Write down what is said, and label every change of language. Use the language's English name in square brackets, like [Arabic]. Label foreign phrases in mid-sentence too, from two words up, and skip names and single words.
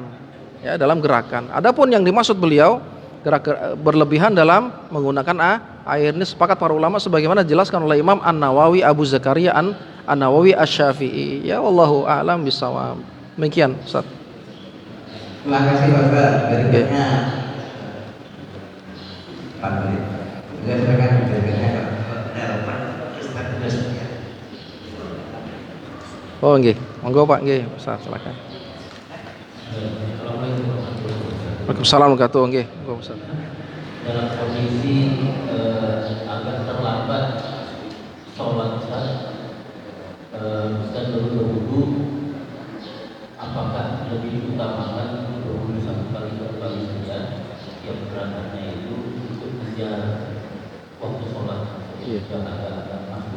[Indonesian] Ya, dalam gerakan. Adapun yang dimaksud beliau berlebihan dalam menggunakan air, ini sepakat para ulama sebagaimana dijelaskan oleh Imam An-Nawawi Abu Zakaria An-Nawawi Asy-Syafi'i. [Arabic] Ya, والله أعلم بالصواب. [Indonesian] Demikian, Ustaz. Terima kasih Bapak. Berikutnya Pak Murid. [Javanese] Oh, nggih. Monggo Pak, nggih. [Indonesian] Ustaz, silakan. [Arabic] وعليكم السلام ورحمة الله وبركاته. [Javanese] Nggih, monggo Ustaz. [Indonesian] Dalam kondisi agak terlambat sholat dan baru berwudu, apakah lebih diutamakan berwudu 1 kali 2 kali saja yang berangkatnya itu untuk mengejar waktu sholat yang agak mampu?